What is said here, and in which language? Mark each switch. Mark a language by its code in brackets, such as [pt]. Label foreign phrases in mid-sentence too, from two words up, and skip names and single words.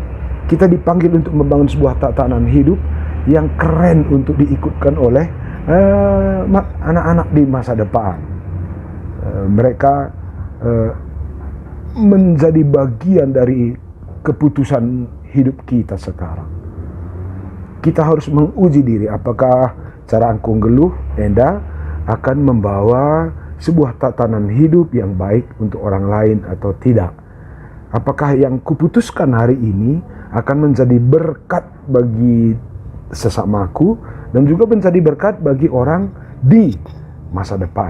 [id] Kita dipanggil untuk membangun sebuah tatanan hidup yang keren untuk diikutkan oleh anak-anak di masa depan. Mereka menjadi bagian dari keputusan hidup kita sekarang. Kita harus menguji diri apakah cara [btx] angkung geluh Enda [id] akan membawa sebuah tatanan hidup yang baik untuk orang lain atau tidak. Apakah yang kuputuskan hari ini akan menjadi berkat bagi sesamaku dan juga menjadi berkat bagi orang di masa depan.